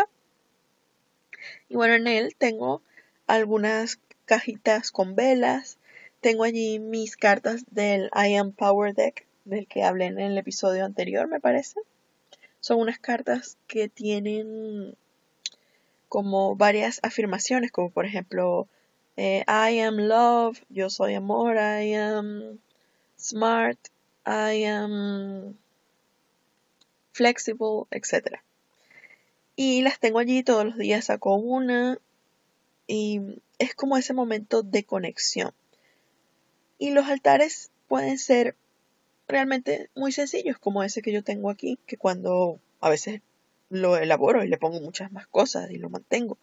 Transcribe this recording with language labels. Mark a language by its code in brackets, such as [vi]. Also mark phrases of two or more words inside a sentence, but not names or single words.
[es] Y bueno, en él tengo algunas cajitas con velas. Tengo allí mis cartas del I Am Power Deck, del que hablé en el episodio anterior, me parece. Son unas cartas que tienen como varias afirmaciones, como por ejemplo, [en] I am love, [es] yo soy amor, [en] I am smart, I am flexible, etc. [es] Y las tengo allí todos los días, saco una y es como ese momento de conexión. Y los altares pueden ser realmente muy sencillos, como ese que yo tengo aquí, que cuando a veces lo elaboro y le pongo muchas más cosas y lo mantengo.